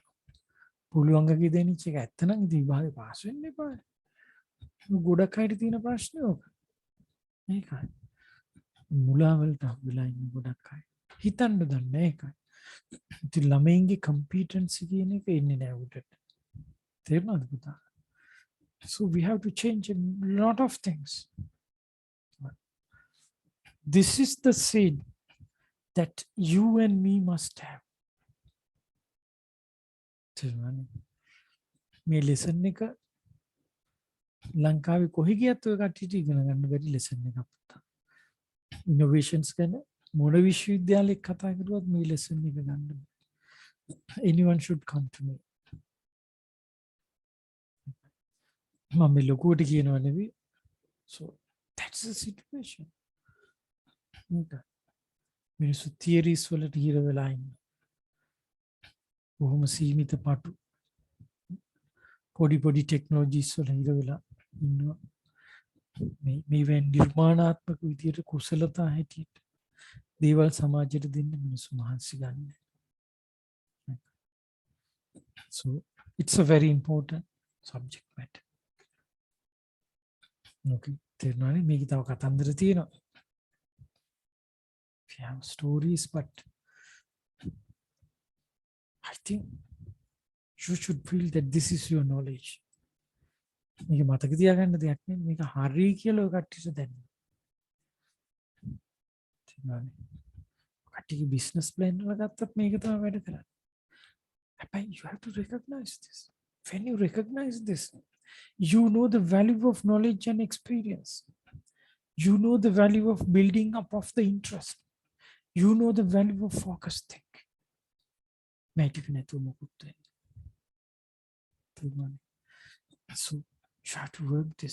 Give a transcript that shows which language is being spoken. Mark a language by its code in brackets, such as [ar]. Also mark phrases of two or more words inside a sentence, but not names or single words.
[si] පුළුවන් වගේ දැනෙච්ච එක ඇත්ත නම් ඉතින් විභාගේ පාස් වෙන්න එපා. ගොඩක් අයට තියෙන ප්‍රශ්නේ ඕක. මේකයි. මුලාවලට වෙලා ඉන්න ගොඩක් අය. හිතන්න දන්නේ ඒකයි. ඉතින් ළමයින්ගේ කම්පිටන්සි කියන එක එන්නේ නැහැ උඩට. තේරුණාද පුතා? [en] So we have to change a lot of things. This is the seed that you and me must have. [si] තේරුණානේ? මේ ලෙසන් එක ලංකාවේ කොහේ ගියත් ඔය කට්ටියට ඉගෙන ගන්න බැරි ලෙසන් එකක් පුතා. ඉනෝවේෂන්ස් ගැන මොන විශ්වවිද්‍යාලයක කතා කරුවත් මේ ලෙසන් එක ගන්න බෑ. [en] Anyone should come to me. [si] මම ලොකුවට කියනවා නෙවෙයි. [en] So that's the situation. [si] මිනිස්සු theories වලට හිර වෙලා ඉන්න. බොහොම සීමිත පාටු පොඩි ටෙක්නොලොජිස් වල හිර වෙලා ඉන්නවා. මේ නිර්මාණාත්මක විදියට කුසලතා හැටියට දේවල් සමාජයට දෙන්න මිනිස්සු මහන්සි ගන්න. [en] So it's a very important subject matter. [si] Okay, තේරුණානේ? මේක තව කතන්දර තියෙනවා. [en] We have stories, but I think you should feel that this is your knowledge. [si] මේක මතක තියාගන්න දෙයක් නෙමෙයි. මේක හරි කියලා ඔය කට්ටියට දැනන්න. තේරුණානේ? කට්ටියගේ [en] business plan [si] වල ගත්තත් මේක තමයි වැඩ කරන්නේ. [en] But you have to recognize this. When you recognize this, you know the value of knowledge and experience. You know the value of building up of the interest. You know the value of focused thinking. So you have to work this.